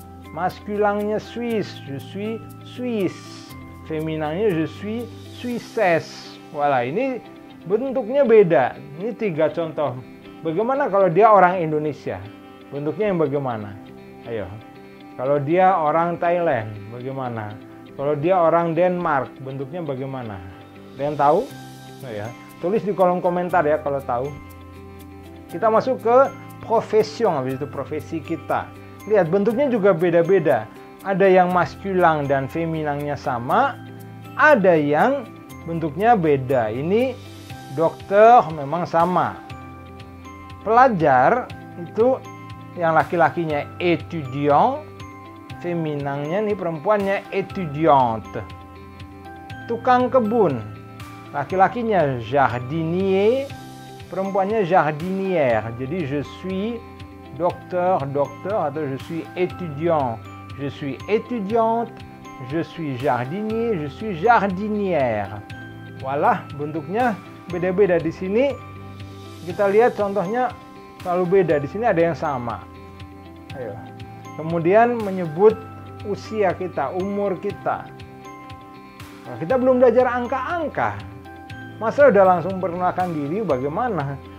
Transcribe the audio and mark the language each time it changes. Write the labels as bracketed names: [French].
[Indonesian] Maskulinnya Swiss, [French] je suis suisse. [Indonesian] Femininnya [French] je suis suisses. [Indonesian] Wala, ini bentuknya beda. Ini 3 contoh. Bagaimana kalau dia orang Indonesia? Bentuknya yang bagaimana? Ayo. Kalau dia orang Thailand, bagaimana? Kalau dia orang Denmark, bentuknya bagaimana? Ada yang tahu? Oh ya. Tulis di kolom komentar ya kalau tahu. Kita masuk ke profession, habis itu profesi kita. Lihat, bentuknya juga beda-beda. Ada yang maskulin dan femininnya sama, ada yang bentuknya beda. Ini dokter memang sama. Pelajar itu yang laki-lakinya étudiant, feminangnya nih perempuannya étudiante. Tukang kebun, laki-lakinya jardinier, perempuannya jardinière. Jadi [French] je suis docteur [Indonesian] atau [French] je suis étudiant, je suis étudiante, je suis jardinier, je suis jardinière. [Indonesian] Walah, bentuknya beda-beda. Di sini kita lihat contohnya selalu beda. Di sini ada yang sama. Ayo. Kemudian menyebut usia kita, umur kita. Nah, kita belum belajar angka-angka. Masa udah langsung perkenalkan diri bagaimana?